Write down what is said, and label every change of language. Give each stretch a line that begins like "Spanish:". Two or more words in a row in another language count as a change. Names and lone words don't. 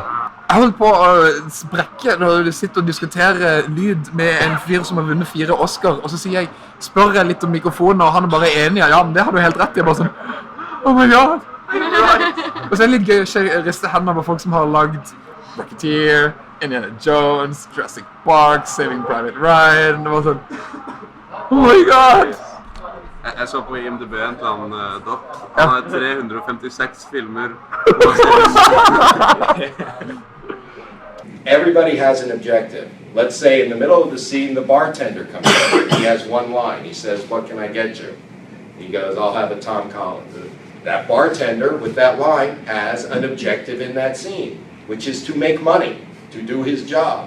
Norwegian: Jeg holdt på å sprekke når du sitter og diskuterer lyd med en fyr som har vunnet 4 Oscar, og så spør jeg litt om mikrofonen, og han er bare enig, ja, men det har du helt rett i, bare sånn,
English: oh my god,
Norwegian: og så er det litt gøy å riste hendene på folk som har laget Rocketeer, Indiana Jones, Jurassic Park, Saving Private Ryan, det var sånn,
English: oh my god.
Norwegian: Jeg så på IMDb en eller annen dock, han har 356 filmer.
English: Everybody has an objective. Let's say in the middle of the scene, the bartender comes in. He has one line. He says, "What can I get you?" He goes, "I'll have a Tom Collins." That bartender with that line has an objective in that scene, which is to make money, to do his job.